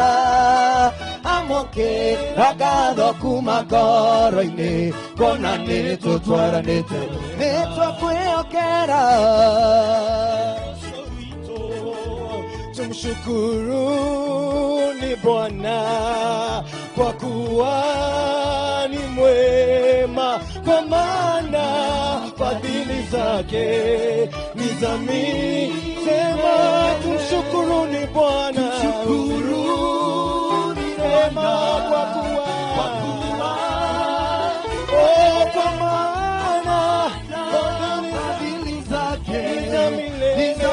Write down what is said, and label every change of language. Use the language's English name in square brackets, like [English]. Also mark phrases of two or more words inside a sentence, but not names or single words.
[Kikuyu] amũkĩra ngatho kuma ngoro-inĩ kuona nĩtũtwaranĩte nĩtwakwĩhokera [Swahili] tumshukuruni Bwana kwa kuwa ni mwema, kwa maana fadhili zake ni za milele. Sema tumshukuruni Bwana, tumshukuruni Bwana kwa kuwa kwa maana fadhili zake ni za milele.